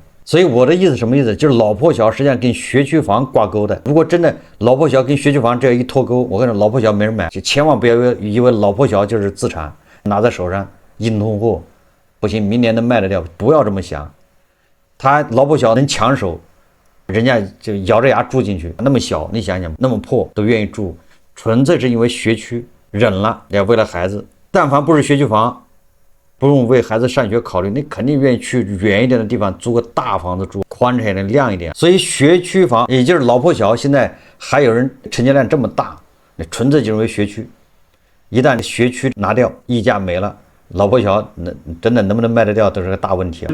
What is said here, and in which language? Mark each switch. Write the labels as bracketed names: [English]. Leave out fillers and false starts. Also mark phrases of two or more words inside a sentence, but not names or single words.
[Chinese] 所以我的意思什麼意思？就是老破小實際上跟學区房掛鈎的。如果真的老破小跟学区房这一脫鈎，我跟你說老破小沒人買，就千萬不要以為老破小就是資產，拿在手上硬通貨，不行，明年能賣得掉，不要這麼想。他老破小能搶手，人家就咬着牙住進去，那麼小，你想想那麼破都願意住，純粹是因為學區忍了，也為了孩子。但凡不是學區房，不用為孩子上學考慮，你肯定願意去遠一點的地方租個大房子住，寬敞一點，亮一點。所以學區房也就是老破小，現在還有人成交量這麼大，那純粹就是為學區。一旦學區拿掉，溢價沒了，老破小真的能不能賣得掉都是個大問題。